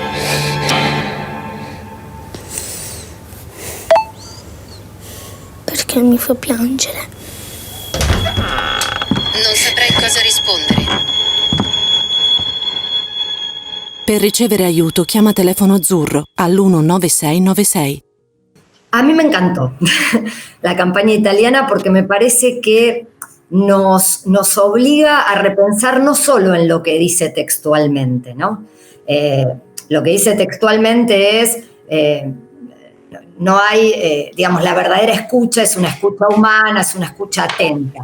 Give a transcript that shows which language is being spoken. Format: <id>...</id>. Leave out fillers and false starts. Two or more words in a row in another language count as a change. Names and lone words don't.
<it>Perché mi fa piangere? Non saprei cosa rispondere. Per ricevere aiuto chiama telefono azzurro all'19696.</it> <es>A mí me encantó la campaña italiana porque me parece que nos obliga a repensar no solo en lo que dice textualmente, ¿no? Lo que dice textualmente es, no hay, digamos, la verdadera escucha es una escucha humana, es una escucha atenta.</es>